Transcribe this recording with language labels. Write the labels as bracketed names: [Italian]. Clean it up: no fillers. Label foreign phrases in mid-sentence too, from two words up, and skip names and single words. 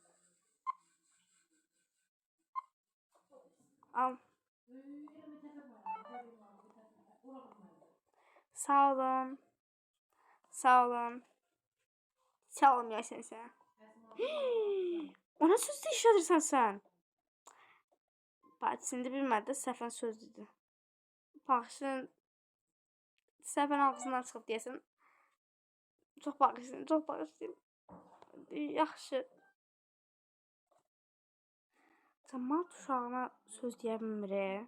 [Azerbaijani] Al. Sağ olun. Sağ olun. Sağ olun [Turkish] ya sen. [Azerbaijani] Ona söz işledirsən sen. Partisinde bilmədi, səhvən söz dedi. Baxışın səhvən ağzından çıxıb deyəsən. Çox bağışlayın. Yaxşı. Cəmaat uşağına söz deyə bilmir.